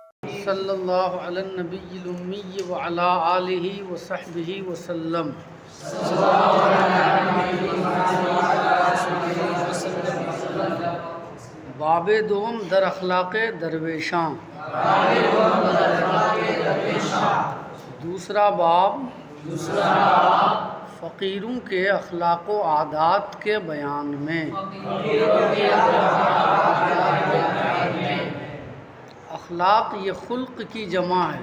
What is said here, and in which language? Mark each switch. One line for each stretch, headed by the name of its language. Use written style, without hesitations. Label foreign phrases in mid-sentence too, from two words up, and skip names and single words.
Arabic: صلی اللہ علی النبی الامی وعلی آلہ وصحبہ وسلم۔
Persian: باب دوم در اخلاق درویشاں۔
Urdu: دوسرا باب فقیروں کے اخلاق و عادات کے بیان میں۔ اخلاق یہ خلق کی جمع ہے۔